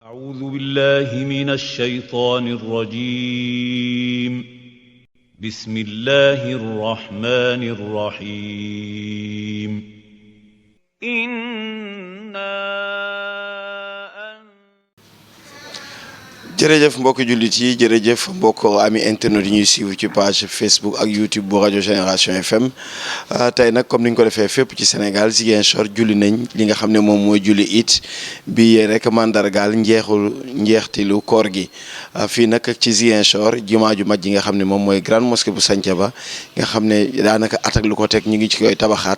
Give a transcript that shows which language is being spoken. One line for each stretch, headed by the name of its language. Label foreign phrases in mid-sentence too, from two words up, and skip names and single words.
Arabic: أعوذ بالله من الشيطان الرجيم بسم الله الرحمن الرحيم
Wolof: jërëjëf mbokki jullit yi jërëjëf mbokk ami internet yi ñuy suivre ci page Facebook ak YouTube bu rajo Génération FM tey nag comme ni ñu ko defee fépp ci Sénégal Ziguinchor julli nañ li nga xam ne moom mooy julli it bi rek mandargaal njeextilu koor gi fii nag ci Ziguinchor jumaa ju mag ji nga xam ne moom mooy
French: grande mosquée
Wolof: bu Santhiaba nga xam ne daanaka at ak lu ko teg ñu ngi ci koy tabaxaat